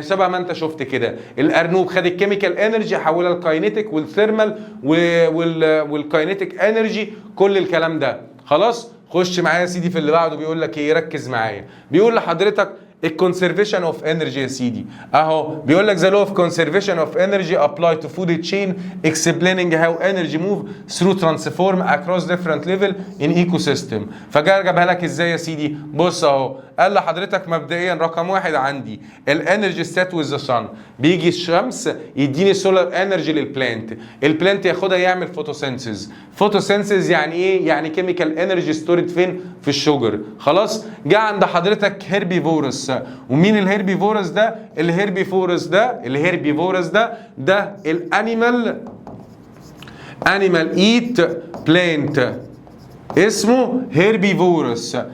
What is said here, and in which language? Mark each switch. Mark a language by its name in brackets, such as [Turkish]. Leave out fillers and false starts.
[Arabic] شبه ما انت شفت كده الارنوب خد الكيميكال انرجي حولها للكاينيتيك والثيرمال والكاينيتيك انرجي، كل الكلام ده. خلاص، خش معايا يا سيدي في اللي بعده. بيقول لك ايه؟ ركز معايا. بيقول لحضرتك الكونسرفيشن اوف انرجي يا سيدي اهو. [English] بيقول لك the law of conservation of energy apply to food chain explaining how energy move through transform across different level in ecosystem. فجابها لك ازاي يا سيدي؟ بص اهو، [Arabic] قال لحضرتك مبدئيا رقم واحد عندي الانرجي ستات وذ ذا صن، بيجي الشمس يديني سولار انرجي للبلانت، البلانت ياخدها يعمل فوتوسينثيز. فوتوسينثيز يعني ايه؟ يعني كيميكال انرجي ستورد فين؟ في الشجر. خلاص. جه عند حضرتك هيربيفورس، ومين الهيربيفورس ده؟ الهيربيفورس ده الانيمال ايت بلانت، اسمه هيربيفورس.